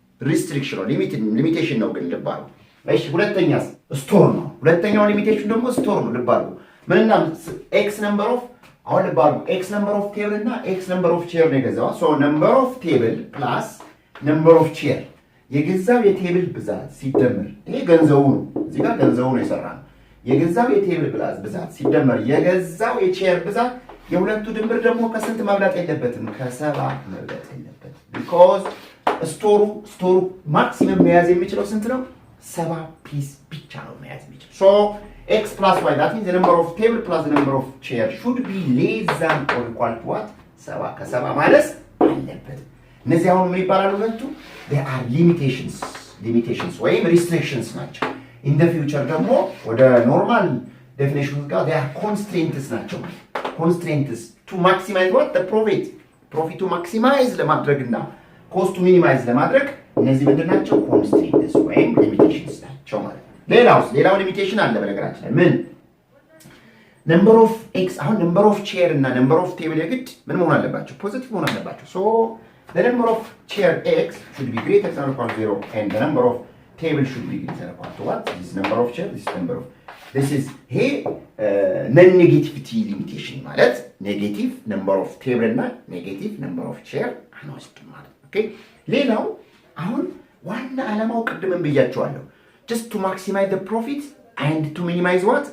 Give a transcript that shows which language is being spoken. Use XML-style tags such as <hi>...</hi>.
<am>ሪስትሪክሽን ነው፣ ሊሚቴሽን ነው። ግን ልብ አድርጉ። እሺ ሁለተኛስ ስቶር ነው። ሁለተኛው ሊሚቴሽን ደግሞ ስቶር ነው። ልብ አድርጉ። ምንና ኤክስ ነምበር ኦፍ አሁን ልብ አድርጉ ኤክስ ነምበር ኦፍ ቴብል እና ኤክስ ነምበር ኦፍ ቼር ነው የገዛው። ሶ ነምበር ኦፍ ቴብል ፕላስ ነምበር ኦፍ ቼር የገዛው የቴብል ብዛት ሲደመር ይሄ ገንዘቡ ነው። እዚህ ጋር ገንዘቡ ነው የሰራነው። የገዛው የቴብል ብዛት ሲደመር የገዛው የቼር ብዛት የሁለቱ ድምር ደግሞ ከስንት መብለጥ የለበትም? ከ7 መብለጥ የለበትም። ቢኮዝ ስቶሩ ማክሲመም መያዝ የሚችለው ስንት ነው? 7 ፒስ ብቻ ነው መያዝ የሚችለው።</am> <en>ሶ ኤክስ ፕላስ ዋይ that means the number of table plus the number of chair should be less than or equal to what?</en> <am>7 ከ7 ማለት አለበት። እነዚህ አሁን ምን ይባላሉ?</am> <en>ሁለቱ they are limitations ወይም restrictions ናቸው። in the future ደግሞ ወደ ኖርማል ዴፊኒሽን ጋር they are constraints ናቸው። constraints to maximize what?</en> <am>the profit to maximize ለማድረግና ኮስቱ ሚኒማይዝ ለማድረግ እነዚህ ምንድናቸው? ኮንስትሬንትስ ወይም ሊሚቴሽንስ ናቸው ማለት ነው። ሌላው ሊሚቴሽን አለ በነገራችን ላይ ምን ነምበር ኦፍ ኤክስ አሁን ነምበር ኦፍ ቼር እና ነምበር ኦፍ ቴብል የግድ ምን መሆን አለባቸው? ፖዚቲቭ መሆን አለባቸው።</am> <en>ሶ the number of chair x should be greater than or equal to 0 and the number of table should be greater than or equal to what?</en> <am>This number of chair, this is here non-negativity limitation ማለት ኔጌቲቭ ነምበር ኦፍ ቴብል እና ኔጌቲቭ ነምበር ኦፍ ቼር አንወስድም ማለት ኦኬ። ሌላው አሁን ዋና ዓላማው ቅድምን ብያቸዋለሁ</am> <en>just to maximize the profit and to minimize what?</en>